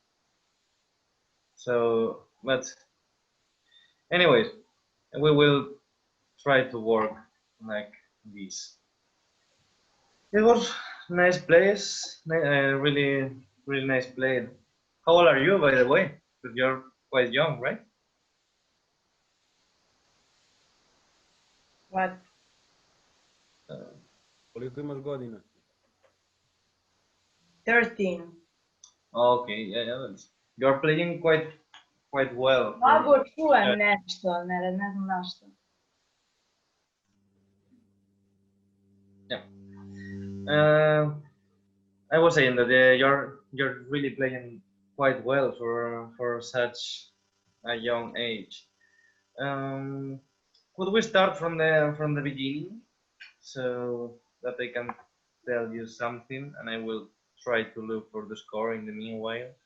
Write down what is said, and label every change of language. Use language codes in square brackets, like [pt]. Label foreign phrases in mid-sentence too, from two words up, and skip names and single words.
[en] So, but anyways, we will try to work like this. It was nice place, really, really nice play. How old are you, by the way? Because you're quite young, right? What? [sr] Koliko imaš godina? [en] 13. Okay, yeah. You're playing quite well. [sr] Mnogo čujem nešto, ne znam zašto. [en] Yeah. I was saying that you're really playing quite well for such a young age. Um, could we start from the beginning so that I can tell you something, and I will try to look for the score in the meanwhile.